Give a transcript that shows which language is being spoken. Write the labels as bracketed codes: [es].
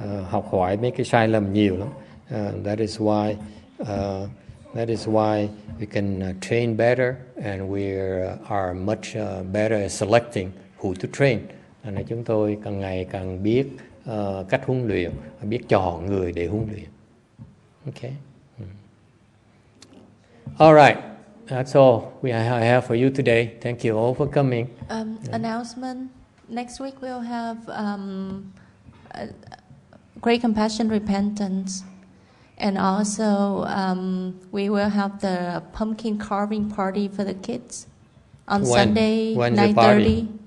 [vi] Học hỏi mấy cái sai lầm nhiều lắm. [en] That is why we can train better, and we are much better at selecting who to train. Nên chúng tôi càng ngày càng biết cách huấn luyện, biết chọn người để huấn luyện. Okay. All right. That's all I have for you today. Thank you all for coming. Announcement. Next week we'll have great compassion, repentance, and also we will have the pumpkin carving party for the kids on Sunday, 9:30.